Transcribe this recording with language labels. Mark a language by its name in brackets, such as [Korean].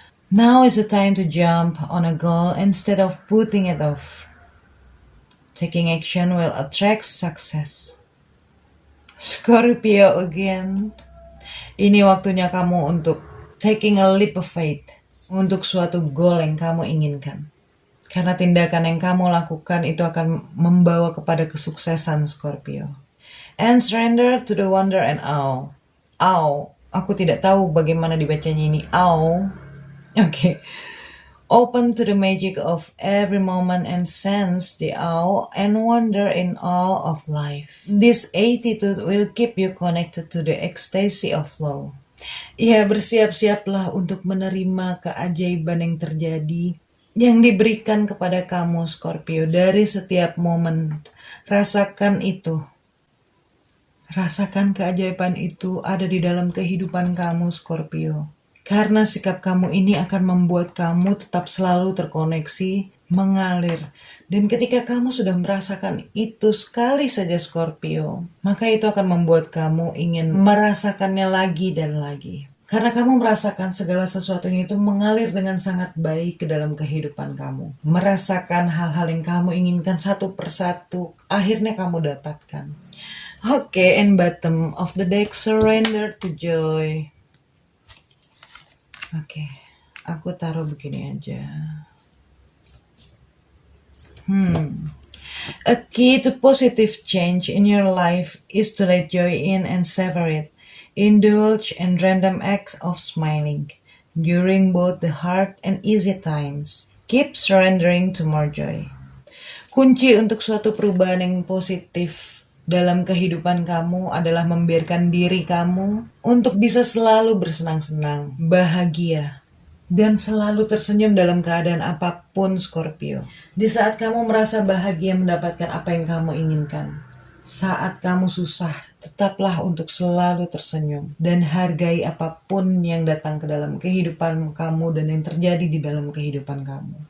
[English] Now is the time to jump on a goal instead of putting it off. Taking action will attract success. Scorpio again. [Indonesian] Ini waktunya kamu untuk [English] taking a leap of faith [Indonesian] untuk suatu goal yang kamu inginkan. Karena tindakan yang kamu lakukan itu akan membawa kepada kesuksesan, Scorpio. [English] And surrender to the wonder and awe. Awe. [Indonesian] Aku tidak tahu bagaimana dibacanya ini. [English] Awe. Okay. Open to the magic of every moment and sense the awe and wonder in all of life. This attitude will keep you connected to the ecstasy of flow. [Indonesian] Ya, bersiap-siaplah untuk menerima keajaiban yang terjadi, yang diberikan kepada kamu, Scorpio, dari setiap momen. Rasakan itu. Rasakan keajaiban itu ada di dalam kehidupan kamu, Scorpio. Karena sikap kamu ini akan membuat kamu tetap selalu terkoneksi, mengalir. Dan ketika kamu sudah merasakan itu sekali saja, Scorpio, maka itu akan membuat kamu ingin merasakannya lagi dan lagi. Karena kamu merasakan segala sesuatunya itu mengalir dengan sangat baik ke dalam kehidupan kamu. Merasakan hal-hal yang kamu inginkan satu persatu, akhirnya kamu dapatkan. [English] Oke, and bottom of the deck, surrender to joy. [Indonesian] Oke, aku taruh begini aja. [English] A key to positive change in your life is to let joy in and savor it. Indulge in random acts of smiling during both the hard and easy times. Keep surrendering to more joy. [Indonesian] Kunci untuk suatu perubahan yang positif dalam kehidupan kamu adalah membiarkan diri kamu untuk bisa selalu bersenang-senang, bahagia, dan selalu tersenyum dalam keadaan apapun, Scorpio. Di saat kamu merasa bahagia mendapatkan apa yang kamu inginkan, saat kamu susah, tetaplah untuk selalu tersenyum dan hargai apapun yang datang ke dalam kehidupan kamu dan yang terjadi di dalam kehidupan kamu.